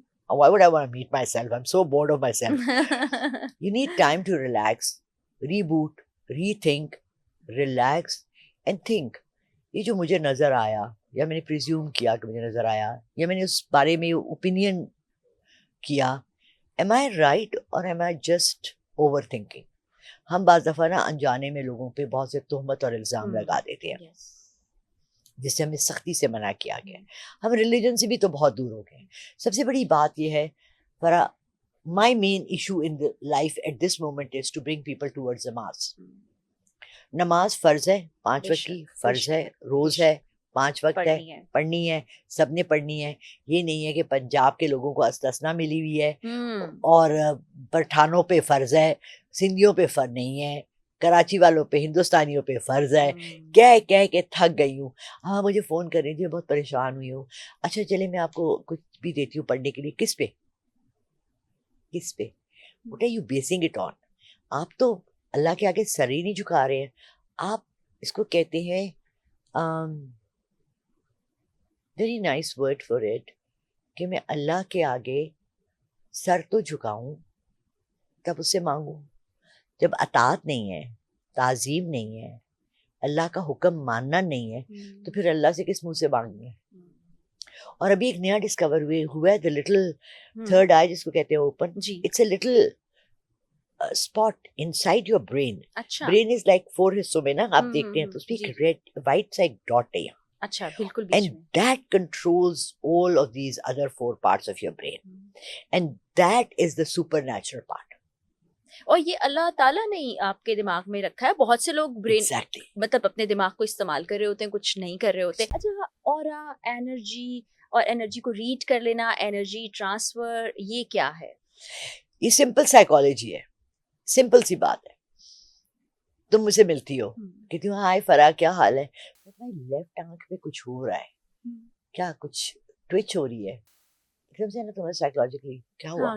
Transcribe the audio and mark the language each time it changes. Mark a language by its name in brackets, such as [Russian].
[English] Why would I want to meet myself? I'm so bored of myself. You need time to relax, reboot, rethink, relax and think. [Urdu] یہ جو مجھے نظر آیا, یا میں نے پریزیوم کیا کہ مجھے نظر آیا, یا میں نے اس بارے میں اوپینین کیا, [English] am I right or am I just overthinking? [Urdu] ہم بعض دفعہ نا انجانے میں لوگوں پہ بہت سے تہمت اور الزام لگا دیتے ہیں, جس سے ہمیں سختی سے منع کیا گیا. ہم ریلیجن سے بھی تو بہت دور ہو گئے. سب سے بڑی بات یہ ہے [English] فرا, my main issue in the life at this moment is to bring people towards namaz. [Urdu] نماز فرض ہے, 5 وقت کی فرض ہے, روز ہے, 5 وقت ہے, پڑھنی ہے, سب نے پڑھنی ہے. یہ نہیں ہے کہ پنجاب کے لوگوں کو استثنا ملی ہوئی ہے اور پٹھانوں پہ فرض ہے, سندھیوں پہ فرض نہیں ہے, کراچی والوں پہ, ہندوستانیوں پہ فرض ہے. کہہ کے تھک گئی ہوں. ہاں مجھے فون کر رہی تھی, بہت پریشان ہوئی ہوں. اچھا چلے میں آپ کو کچھ بھی دیتی ہوں پڑھنے کے لیے. کس پہ, کس پہ, [English] what are you basing it on? [Urdu] آپ تو اللہ کے آگے سر ہی نہیں جھکا رہے ہیں. آپ اس کو کہتے ہیں [English] very nice word for it, [Urdu] کہ میں اللہ کے آگے سر تو جھکاؤں, تب اس سے مانگوں. جب اطاعت نہیں ہے, تعظیم نہیں ہے, اللہ کا حکم ماننا نہیں ہے, تو پھر اللہ سے کس منہ سے مانگیں گے. اور ابھی ایک نیا ڈسکور ہوا ہے, [English] the little third eye [Urdu] جس کو کہتے ہیں open. [English] It's a little spot inside your brain. [Urdu] Brain is like 4 حصوں میں نا, آپ دیکھتے ہیں تو اس پہ ایک ریڈ وائٹ سا ایک ڈاٹ ہے یہاں. اچھا بالکل, [English] and that controls all of these other 4 parts of your brain, and that is the supernatural part. [Urdu] اور یہ اللہ تعالیٰ نے ہی آپ کے دماغ میں رکھا ہے. بہت سے لوگ برین [English] Exactly. [Urdu] مطلب اپنے دماغ کو استعمال کر رہے ہوتے ہیں, کچھ نہیں کر رہے ہوتے. اچھا, اورا, انرجی اور انرجی کو ریڈ کر لینا, انرجی ٹرانسفر, یہ کیا ہے؟ یہ سمپل سائیکالوجی ہے, سمپل سی بات ہے. تم مجھ سے ملتی ہو, کہتی ہوں ہائے فرا کیا حال ہے, لیفٹ آنکھ پہ کچھ ہو رہا ہے, کیا کچھ ٹوچ ہو رہی ہے, تمہیں سائیکولوجیکلی کیا ہوا,